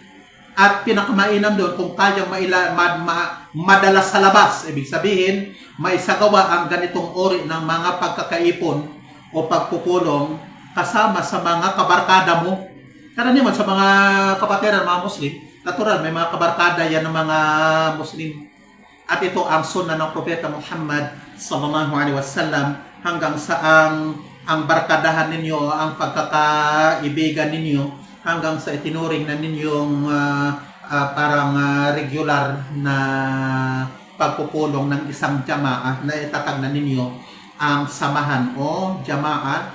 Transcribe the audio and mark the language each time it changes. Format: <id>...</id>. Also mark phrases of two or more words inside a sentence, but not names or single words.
<tl>At pinakamainan doon, kung kayang madalas sa labas, ibig sabihin, maisagawa ang ganitong uri ng mga pagkakaipon o pagpupulong kasama sa mga kabarkada mo. Karaniwan sa mga kapatiran, mga Muslim, natural, may mga kabarkada yan ng mga Muslim. At ito ang sunnah ng Propeta Muhammad</tl> <ar>صلى الله عليه وسلم,</ar> <tl>hanggang saang ang barkadahan ninyo, ang pagkakaibigan ninyo, hanggang sa itinuring na ninyong parang regular na pagpupulong ng isang jamaah na itatag na ninyo ang samahan o jamaah.</tl>